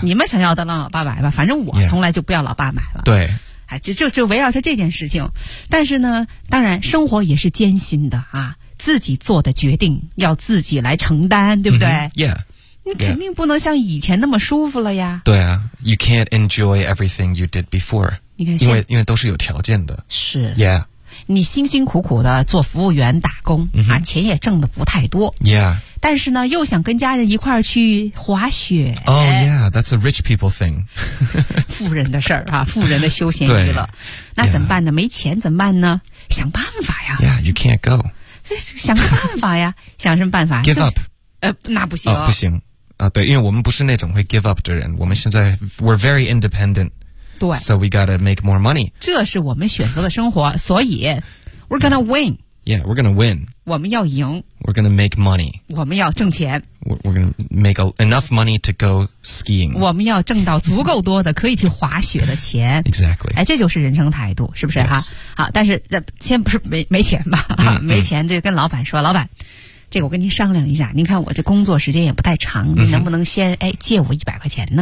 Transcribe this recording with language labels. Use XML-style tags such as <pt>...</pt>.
<zh>你们想要的让老爸买吧，反正我从来就不要老爸买了。</zh> <en>Yeah.</en> <zh>对。哎，就围绕着这件事情。但是呢，当然生活也是艰辛的啊，自己做的决定要自己来承担，对不对、</zh> <en>mm-hmm. ？Yeah.</en> <zh>你肯定不能像以前那么舒服了呀。对啊</zh> <en>，You can't enjoy everything you did before.</en> <zh>你看，因为都是有条件的。是。</zh> <en>Yeah.</en> <zh>你辛辛苦苦的做服务员打工、 mm-hmm. 啊，钱也挣的不太多。</zh> <en>Yeah.</en> <zh>但是呢，又想跟家人一块儿去滑雪。</zh> <en>Oh yeah, that's a rich people thing.</en> <zh>富人的事儿啊，富人的休闲娱乐。那怎么办呢？Yeah. 没钱怎么办呢？想办法呀。</zh> <en>Yeah, you can't go.</en> <zh>想个办法呀，想什么办法</zh> <en>？Give up.</en> <zh>那不行、哦。不行。啊、对，因为我们不是那种会</zh> <en>give up</en> <zh>的人，我们现在</zh> <en>we're very independent，</en> <zh>对</zh> <en>，so we gotta make more money。</en> <zh>这是我们选择的生活，所以</zh> <en>we're gonna win。 Yeah, we're gonna win。</en> <zh>我们要赢。</zh> <en>We're gonna make money。</en> <zh>我们要挣钱。</zh> <en>We're gonna make enough money to go skiing。</en> <zh>我们要挣到足够多的可以去滑雪的钱。</zh> <en>Exactly。</en> <zh>哎，这就是人生态度，是不是哈、</zh> <en>yes.</en> <zh>啊？好，但是先不是没钱吧？没钱就跟老板说，老板。这个我跟您商量一下，您看我这工作时间也不太长，您能不能先、嗯、哎借我100块钱呢？</zh>